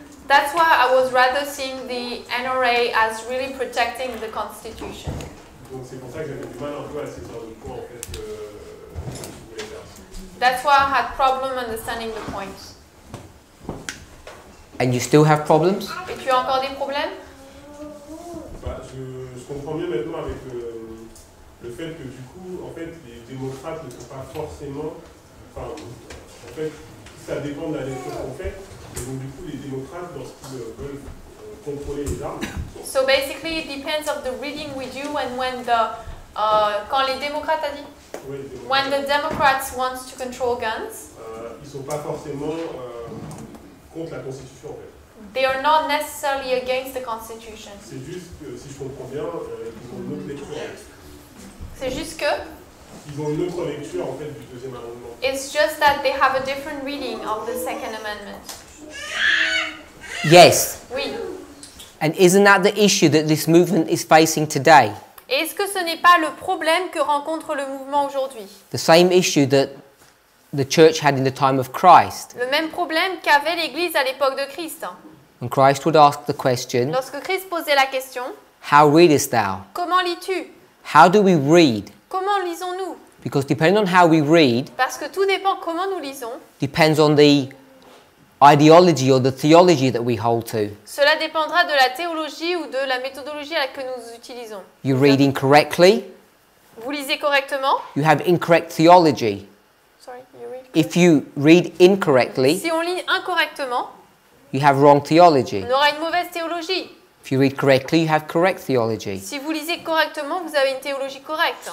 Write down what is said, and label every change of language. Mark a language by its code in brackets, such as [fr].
[en] That's why I was rather seeing the NRA as really protecting the Constitution. [fr] Donc c'est pour ça que j'avais du mal un peu à saisir le point, en fait, que je voulais faire. [en] That's why I had problem understanding the point. And you still have problems? [fr] Et tu as encore des problèmes? Je comprends mieux maintenant avec le fait que du coup, en fait, les démocrates ne sont pas forcément... Enfin, en fait, ça dépend de la lecture qu'on fait. Et donc du coup, les démocrates, lorsqu'ils veulent contrôler les armes... [en] So basically, it depends of the reading we do and when the... [fr] quand les démocrates a dit? Oui, [en] When the Democrats want to control guns, [fr] ils ne sont pas forcément contre la Constitution, en fait. [en] they are not necessarily against the Constitution. [fr] C'est juste que, si je comprends bien, ils ont une autre lecture. C'est juste que Ils ont une autre lecture, en fait, du deuxième amendement. [en] it's just that they have a different reading of the Second Amendment. Yes. [fr] Oui. [en] And isn't that the issue that this movement is facing today? [fr] Et est-ce que ce n'est pas le problème que rencontre le mouvement aujourd'hui? [en] The same issue that the church had in the time of Christ. [fr] Le même problème qu'avait l'Église à l'époque de Christ. [en] When Christ would ask the question, [fr] Lorsque Christ posait la question, [en] how readest thou? [fr] comment lis-tu? [en] How do we read? [fr] Comment lisons-nous? [en] Because depending on how we read, [fr] Parce que tout dépend comment nous lisons. [en] depends on the ideology or the theology that we hold to. [fr] Cela dépendra de la théologie ou de la méthodologie à laquelle nous utilisons. [en] You read incorrectly, [fr] Vous lisez correctement. [en] you have incorrect theology. Sorry, you read. If you read incorrectly, [fr] Si on lit incorrectement, [en] you have wrong theology. [fr] on aura une mauvaise théologie. [en] If you read correctly, you have correct theology. [fr] Si vous lisez correctement, vous avez une théologie correcte.